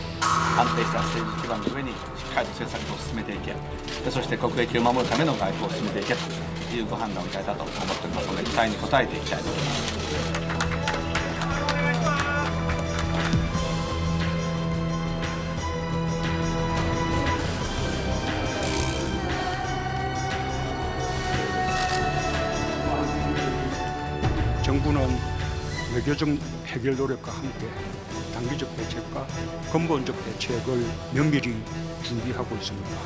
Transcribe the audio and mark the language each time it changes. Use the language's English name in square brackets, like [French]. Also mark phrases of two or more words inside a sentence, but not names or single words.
[Japanese] 安定した政治基盤の上にしっかりと政策を進めていけ、そして国益を守るための外交を進めていけというご判断をいただいたと思っておりますので、期待に応えていきたいと思います。 [Korean] 정부는 외교적 해결 노력과 함께 단기적 대책과 근본적 대책을 면밀히 준비하고 있습니다.